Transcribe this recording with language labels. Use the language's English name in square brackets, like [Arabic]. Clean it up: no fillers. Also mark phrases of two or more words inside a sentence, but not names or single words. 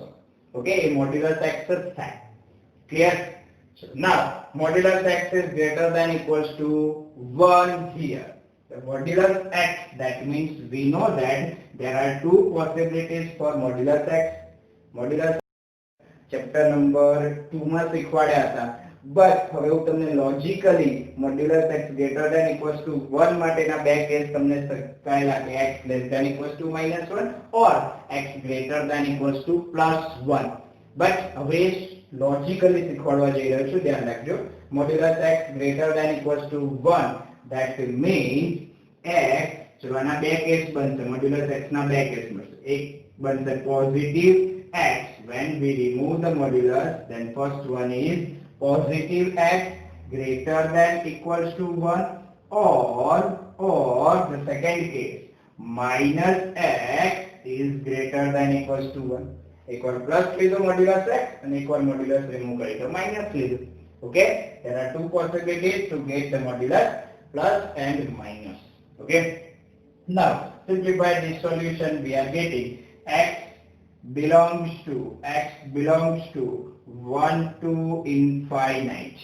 [English] Okay, modulus x is that. Clear? So now, modulus x is greater than equals to 1 here. The modulus x, that means we know that there are two possibilities for modulus x. [Gujarati] Modulus [English] chapter number [Gujarati] 2 માં શીખવાડ્યા હતા. બટ હવે હું તમને [English] logically modulus x greater than equals to 1 [Gujarati] માટેના બે કેસ તમને કહેલા કે [English] x less than equals to -1 or x greater than equals to +1. [Gujarati] બટ હવે લોજિકલી શીખવાડવા જઈ રહ્યો છું, ધ્યાન રાખજો. [English] modulus x greater than equals to 1 that means x [Gujarati] ચલો આના બે કેસ બનશે. મોડ્યુલસ x ના બે કેસ બનશે. એક બનશે [English] positive x when we remove the modulus, then first one is positive x greater than equals to 1 or the second case minus x is greater than equals to 1. [Hindi] एक और प्लस [Gujarati] લીધો મોડ્યુલસ x અને એક વાર [English] modulus remove [Gujarati] કરી તો માઈનસ લીધું. [English] Okay, there are two possibilities to get the modulus, plus and minus. Okay, now simplify this solution. We are getting x belongs to 1 to infinite.